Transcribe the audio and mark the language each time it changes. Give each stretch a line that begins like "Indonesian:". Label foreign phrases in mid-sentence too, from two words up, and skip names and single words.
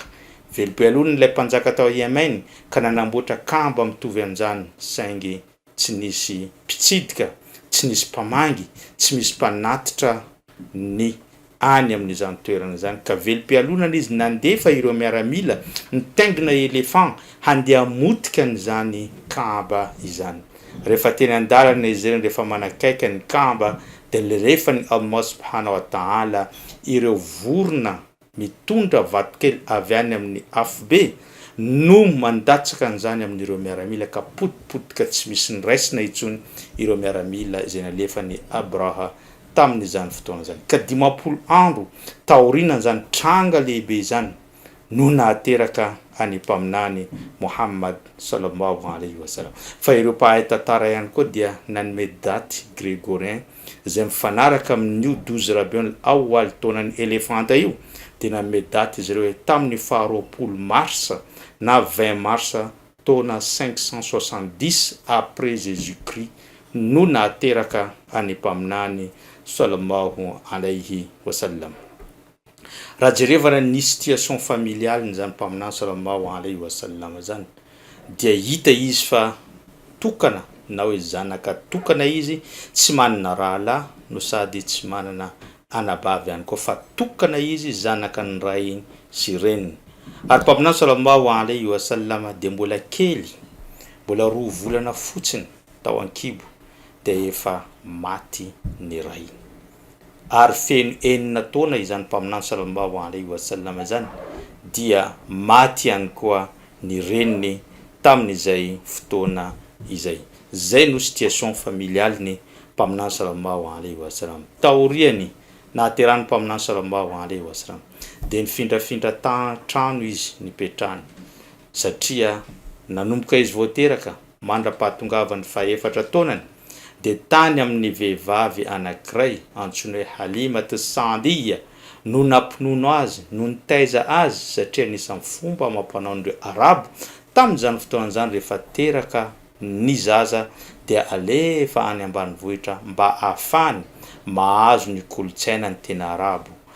Malagasy: Velom-pialonany ilay mpanjaka tao Yemen ka nanamboatra Kaaba mitovy an'izany, saingy tsy nisy mpitsidika, tsy nisy mpamangy, tsy misy mpanatitra ny any amin'izany toerana zany. Ka velom-pialonana izy nandefa ireo miaramila nitaingina elefant handeha hamotika an'izany Kaaba izany. Rehefa teny an-dalana izy ireny rehefa manakaiky ny Kaaba dia rehefa ny
Arabic: الله سبحانه وتعالى
Malagasy: ireo vorona mitondra vatokely avy any amin'ny afobe no mandatsaka an'izany amin'ireo miaramila ka potipotika tsy misy ny raisina intsony ireo miaramila izay nalefa ny Abraha tamin'izany fotoana zany. Ka 50 andro taorinan zany tranga lehibe zany no nahateraka any mpaminany Muhammad
Arabic: صلى الله عليه وسلم.
Malagasy: Fa ireo mpahay tantara ihany koa dia nanome daty grégorien izay mifanaraka amin'io 12 Rabiul Awwal taonan'ny elefanta io, dia nanome daty izy ireo hoe tamin'ny 20 mars na 20 mars taona 570
French: après Jésus-Christ
Malagasy: no nahateraka any mpaminany
Arabic: صلى الله عليه وسلم.
Malagasy: Raha jerevana ny
French: situation familiale
Malagasy: ny zany mpaminany
Arabic: صلى الله عليه وسلم
Malagasy: zany, dia hita izy fa tokana na hoe zanaka tokana izy, tsy manana rahalahy no sady tsy manana anabavy ihany koa, fa tokana izy zanaka ny ray sy reniny. Ary mpaminany
Arabic: صلى الله عليه وسلم
Malagasy: dia mbola kely, mbola 2 volana fotsiny tao ankibo dia efa maty ny ray. Ary feno 9 taona izany mpaminany
Arabic: صلى الله عليه وسلم
Malagasy: zany dia maty ihany koa ny reniny tamin'izay fotoana izay. Zay no
French: situation familiale
Malagasy: ny mpaminany
Arabic: صلى الله عليه وسلم.
Malagasy: Taoriany nahaterahany mpaminany
Arabic: صلى الله عليه وسلم
Malagasy: dia nifindrafindra trano izy nipetrahany, satria nanomboka izy voateraka mandra-pahatongavany faha-efatra taonany dia tany amin'ny vehivavy anankiray antsoina hoe Halimat Saadiya no nampinono azy, no nitaiza azy, satria nisan'ny fomba amam-panaon'ireo Arabo tamin'izany fotoana zany rehefa teraka ny zaza dia alefa any ambanivohitra mba ahafany mahazo ny kolotsaina ny tena Arabo,